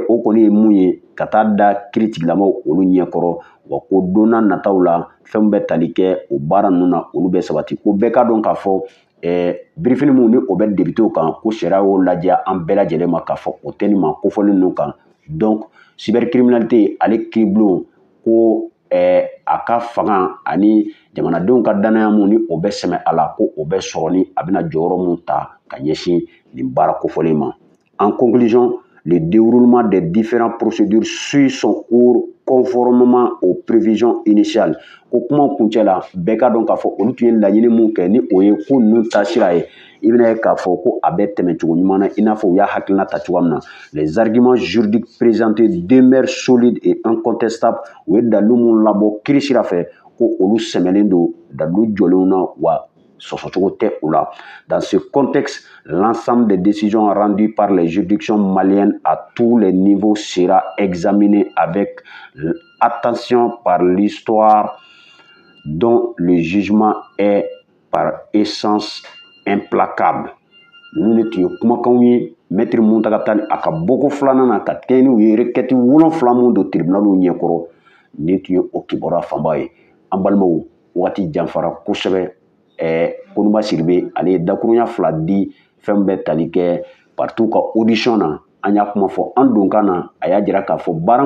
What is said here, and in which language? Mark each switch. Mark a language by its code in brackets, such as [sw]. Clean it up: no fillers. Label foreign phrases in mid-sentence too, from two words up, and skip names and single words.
[bm] o kɔni ye mun ye ka taa da kiiri tigilamaw olu ɲɛkɔrɔ wa ko donna nataw la fɛn bɛ tali kɛ o baara ninnu na olu bɛ sabati ko bɛɛ k'a dɔn k'a fɔ birifini mun ni o bɛ debitew kan ko sariya y'o lajɛ an bɛɛ lajɛlen ma k'a fɔ o tɛ nin ma kofɔlen ninnu kan [fr] donc cybercriminalité [bm] ale kiiribulon ko a ka fanga ani jamanadenw ka danaya mun ni o bɛ sɛmɛ a la ko o bɛ sɔrɔ ni a bɛna jɔyɔrɔ mun ta ka ɲɛsin nin baara kofɔlen ma. [fr] En conclusion, le déroulement des différentes procédures suit son cours conformément aux prévisions initiales. [bm] Ko kuma kuncɛ la bɛɛ ka dɔn k'a fɔ olu tun ye laɲini mun kɛ ni o ye ko ninnu taasira ye i bɛna ye k'a fɔ ko a bɛ tɛmɛ cogo ɲuman na i n'a fɔ u y'a hakilina ta cogoya min na. [fr] Les arguments juridiques présentés demeurent solides et incontestables. [bm] U ye dalilu minnu labɔ kiiri sira fɛ ko olu sɛmɛlen don dalilu jɔlenw na wa sɔsɔcogo tɛ u la. [fr] Dans ce contexte, l'ensemble des décisions rendues par les juridictions maliennes à tous les niveaux sera examiné avec attention par l'histoire dont le jugement est par essence implacable. [bm] Ninnu de tun ye kumakanw ye Maître Muntaka Tall a ka bɔko filanan na ka kɛɲɛ n'u ye requête 7 min don tribunaliw ɲɛkɔrɔ nin tun ye o kibaruya fanba ye. An balimaw wagati janfara kosɛbɛ Koniba Sidibe ale ye dakurunya 2 di fɛn bɛ tali kɛ partout ka audition na an y'a kuma fɔ an donkan na a y'a jira k'a fɔ baara